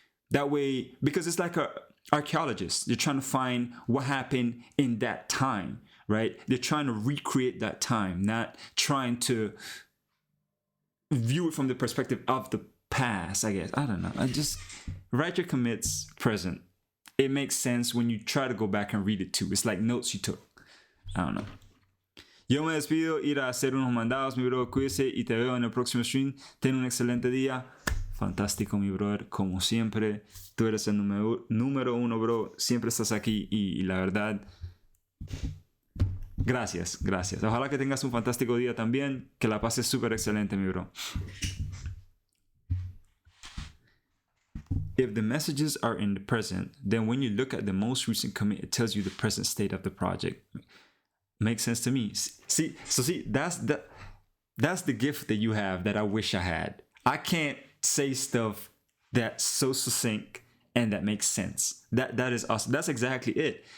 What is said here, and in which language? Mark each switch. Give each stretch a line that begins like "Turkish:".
English: That way, because it's like archaeologists, they're trying to find what happened in that time. Right? They're trying to recreate that time, not trying to view it from the perspective of the past, I guess. I don't know. I just write your commits present. It makes sense when you try to go back and read it too. It's like notes you took. I don't know.
Spanish: Yo me despido, ir a hacer unos mandados, mi bro. Cuídese y te veo en el próximo stream. Ten un excelente día. Fantástico, mi brother. Como siempre, tú eres el número uno, bro. Siempre estás aquí y la verdad... Gracias. Ojalá que tengas un fantástico día también. Que la pases súper excelente, mi bro.
English: If the messages are in the present, then when you look at the most recent commit, it tells you the present state of the project. Makes sense to me. See, that's the gift that you have that I wish I had. I can't say stuff that's so succinct and that makes sense. That is awesome. That's exactly it.